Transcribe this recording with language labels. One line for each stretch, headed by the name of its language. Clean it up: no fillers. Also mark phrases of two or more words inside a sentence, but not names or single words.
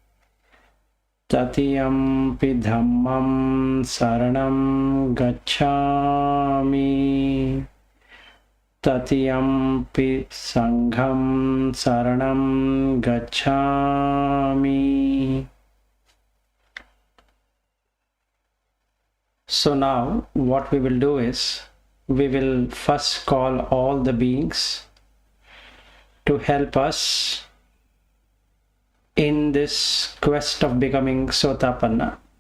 Pali: Tatiyampi dhammam saranam gacchami. Tatiyampi sangham saranam gacchami.
English: So now what we will do is, we will first call all the beings to help us in this quest of becoming Sotapanna.